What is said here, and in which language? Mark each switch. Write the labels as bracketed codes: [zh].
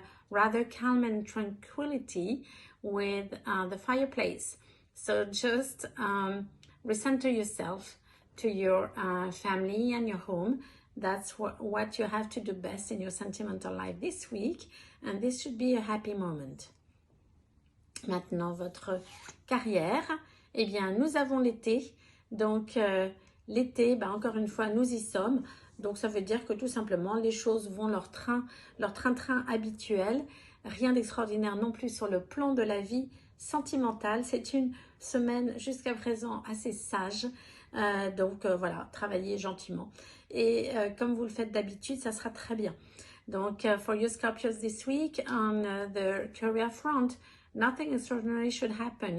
[en] Rather calm and tranquility with the fireplace. So just recenter yourself to your family and your home. That's what you have to do best in your sentimental life this week, and this should be a happy moment. [fr] Maintenant, votre carrière, eh bien, nous avons l'été. Donc, l'été, encore une fois, nous y sommes. Donc, ça veut dire que tout simplement, les choses vont leur train-train habituel. Rien d'extraordinaire non plus sur le plan de la vie sentimentale. C'est une semaine jusqu'à présent assez sage. Voilà, travaillez gentiment. Et comme vous le faites d'habitude, ça sera très bien. [en] Donc, for you Scorpios this week, on the career front, nothing extraordinary should happen.